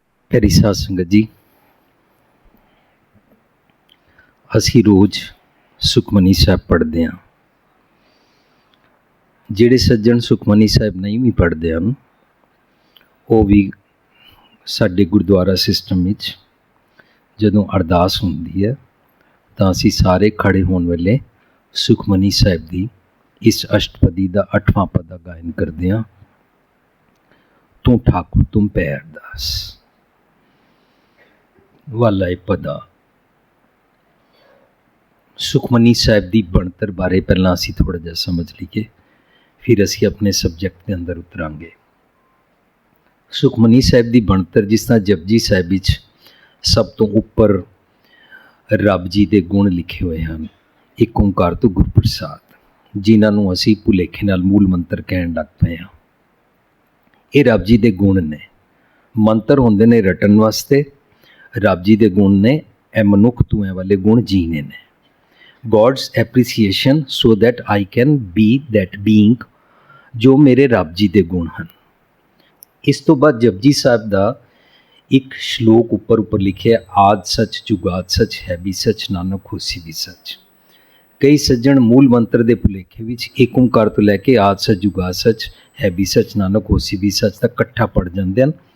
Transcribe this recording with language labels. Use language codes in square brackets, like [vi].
[hi] प्यारी साध संगत जी, ਅਸੀਂ रोज़ सुखमनी साहब पढ़ते हैं। [pa] ਜਿਹੜੇ [hi] सज्जन सुखमनी साहब नहीं भी पढ़ते हैं वो भी [pa] ਸਾਡੇ ਗੁਰਦੁਆਰਾ ਸਿਸਟਮ ਵਿੱਚ ਜਦੋਂ ਅਰਦਾਸ ਹੁੰਦੀ ਹੈ ਤਾਂ ਅਸੀਂ ਸਾਰੇ ਖੜੇ ਹੋਣ ਵੇਲੇ ਸੁਖਮਨੀ ਸਾਹਿਬ ਦੀ ਇਸ ਅਸ਼ਟਪਦੀ ਦਾ 8ਵਾਂ ਪਦਾ ਗਾਇਨ ਕਰਦੇ ਹਾਂ। ਤੂੰ ਠਾਕੁਰ ਤੁਮ ਪੈ ਅਰਦਾਸ ਵਾਲਾ ਇਹ ਪਦਾ। ਸੁਖਮਨੀ ਸਾਹਿਬ ਦੀ ਬਣਤਰ ਬਾਰੇ ਪਹਿਲਾਂ ਅਸੀਂ ਥੋੜ੍ਹਾ ਜਿਹਾ ਸਮਝ ਲਈਏ, ਫਿਰ ਅਸੀਂ ਆਪਣੇ ਸਬਜੈਕਟ ਦੇ ਅੰਦਰ ਉਤਰਾਂਗੇ। ਸੁਖਮਨੀ ਸਾਹਿਬ ਦੀ ਬਣਤਰ ਜਿਸ ਤਰ੍ਹਾਂ ਜਪਜੀ ਸਾਹਿਬ ਵਿੱਚ ਸਭ ਤੋਂ ਉੱਪਰ ਰੱਬ ਜੀ ਦੇ ਗੁਣ ਲਿਖੇ ਹੋਏ ਹਨ, ਇੱਕ ਓਂਕਾਰ ਤੋਂ ਗੁਰਪ੍ਰਸਾਦ, ਜਿਨ੍ਹਾਂ ਨੂੰ ਅਸੀਂ ਭੁਲੇਖੇ ਨਾਲ ਮੂਲ ਮੰਤਰ ਕਹਿਣ ਲੱਗ ਪਏ ਹਾਂ। ਇਹ ਰੱਬ ਜੀ ਦੇ ਗੁਣ ਨੇ। ਮੰਤਰ ਹੁੰਦੇ ਨੇ ਰਟਣ ਵਾਸਤੇ, ਰੱਬ ਜੀ ਦੇ ਗੁਣ ਨੇ ਇਹ ਮਨੁੱਖ ਤੂੰ ਇਹ ਵਾਲੇ ਗੁਣ ਜੀਣੇ ਨੇ। [en] God's appreciation so that I can be that being [pa] ਜੋ ਮੇਰੇ ਰੱਬ ਜੀ ਦੇ ਗੁਣ ਹਨ। ਇਸ ਤੋਂ ਬਾਅਦ ਜਪਜੀ ਸਾਹਿਬ ਦਾ ਇੱਕ ਸ਼ਲੋਕ ਉੱਪਰ ਲਿਖਿਆ, ਆਦ ਸੱਚ ਜੁਗਾਦ ਸੱਚ ਹੈ ਵੀ ਸੱਚ ਨਾਨਕ ਹੋਸੀ ਵੀ ਸੱਚ। ਕਈ ਸੱਜਣ ਮੂਲ ਮੰਤਰ ਦੇ ਭੁਲੇਖੇ ਵਿੱਚ ਏਕ ਓਂਕਾਰ ਤੋਂ ਲੈ ਕੇ ਆਦ ਸੱਚ ਜੁਗਾਦ ਸੱਚ ਹੈ ਵੀ ਸੱਚ ਨਾਨਕ ਹੋਸੀ ਵੀ ਸੱਚ ਤੱਕ ਇਕੱਠਾ ਪੜ੍ਹ ਜਾਂਦੇ ਹਨ।